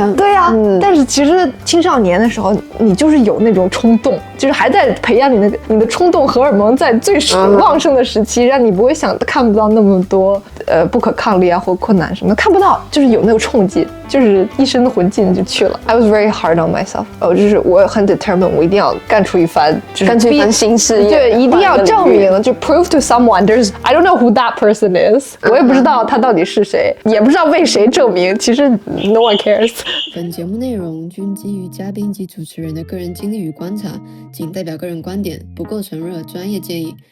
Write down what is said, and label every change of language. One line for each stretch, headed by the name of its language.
Chinese: 对呀、但是其实青少年的时候，你就是有那种冲动，就是还在培养你的冲动荷尔蒙在最旺盛的时期，让你不会看不到那么多不可抗力啊或困难什么的，看不到，就是有那个冲劲，就是一身的魂劲就去了。
English: I was very hard on myself，
Chinese: 就是我很 determined， 我一定要干出一番新事业，对，一定要证明，就
English: prove to someone I don't know who that person is，
Chinese: 我也不知道他到底是谁，也不知道为谁证明，其实
English: no one cares。
Chinese: 本节目内容均基于嘉宾及主持人的个人经历与观察，仅代表个人观点，不构成任何专业建议。